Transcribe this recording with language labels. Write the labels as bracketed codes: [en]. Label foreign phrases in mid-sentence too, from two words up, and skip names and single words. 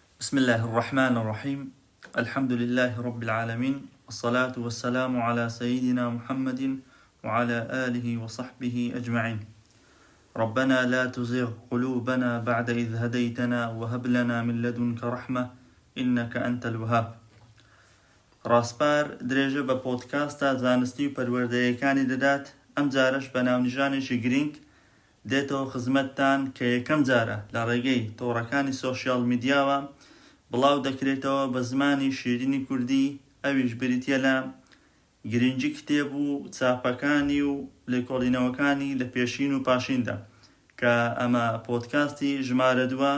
[ar] بسم الله الرحمن الرحيم الحمد لله رب العالمين والصلاة والسلام على سيدنا محمد وعلى آله وصحبه أجمعين. ربنا لا تزغ قلوبنا بعد إذ هديتنا وهب لنا من لدنك رحمة إنك أنت الوهاب. [ckb] ڕاستپار درێژە بە پۆدکاستە زانستی و پەروەردەیەکانی دەدات. ئەم جارەش بە ناونیژانێکی گرنگ دێتەوە خزمەتتان کە یەکەم جارە لە ڕێگەی تۆڕەکانی [en] social media [ckb] بڵاو دەکرێتەوە بە زمانی شیرینی کوردی، ئەویش بریتیە لە گرنگی کتێب و چاپەکانی و لێکۆڵینەوەکانی لە پێشین و پاشیندا کە ئەمە پۆدکاستی ژمارە دووە.